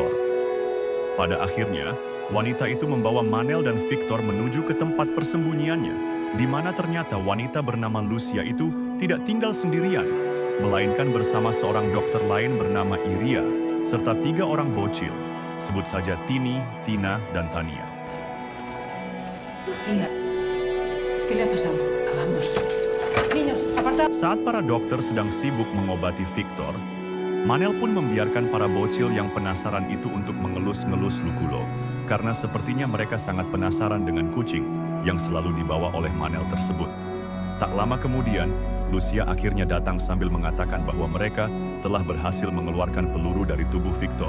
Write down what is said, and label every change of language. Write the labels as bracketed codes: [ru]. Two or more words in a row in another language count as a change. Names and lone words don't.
[id] Pada akhirnya, wanita itu membawa Manel dan Victor menuju ke tempat persembunyiannya, di mana ternyata wanita bernama Lucia itu tidak tinggal sendirian, melainkan bersama seorang dokter lain bernama Iria, serta 3 orang bocil, sebut saja Tini, Tina, dan Tania. [es] Lucía, ¿qué le ha pasado? Vamos. Niños, apartad. [id] Saat para dokter sedang sibuk mengobati Victor, Manel pun membiarkan para bocil yang penasaran itu untuk mengelus-ngelus Luculo, karena sepertinya mereka sangat penasaran dengan kucing yang selalu dibawa oleh Manel tersebut. Tak lama kemudian, Lucia akhirnya datang sambil mengatakan bahwa mereka telah berhasil mengeluarkan peluru dari tubuh Victor.